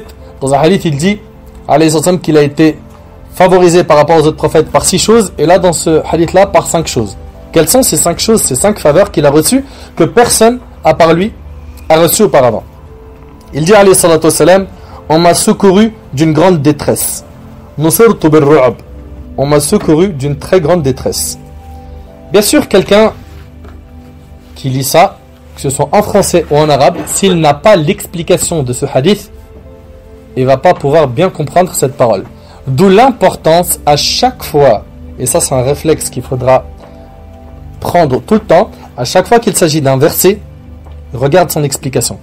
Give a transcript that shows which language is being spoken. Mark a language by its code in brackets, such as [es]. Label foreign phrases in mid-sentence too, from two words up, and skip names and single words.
[fr] Dans un hadith, il dit, [ar] عليه وسلم, [fr] qu'il a été favorisé par rapport aux autres prophètes par 6 choses, et là, dans ce hadith-là, par 5 choses. Quelles sont ces 5 choses, ces 5 faveurs qu'il a reçues, que personne, à part lui, a reçues auparavant? Il dit, [ar] عليه الصلاة والسلام, [fr] on m'a secouru d'une grande détresse. [ar] نصرت بالرعب. [fr] On m'a secouru d'une très grande détresse. Bien sûr, quelqu'un qui lit ça, que ce soit en français ou en arabe, s'il n'a pas l'explication de ce hadith, il ne va pas pouvoir bien comprendre cette parole. D'où l'importance à chaque fois, et ça c'est un réflexe qu'il faudra prendre tout le temps, à chaque fois qu'il s'agit d'un verset, regarde son explication.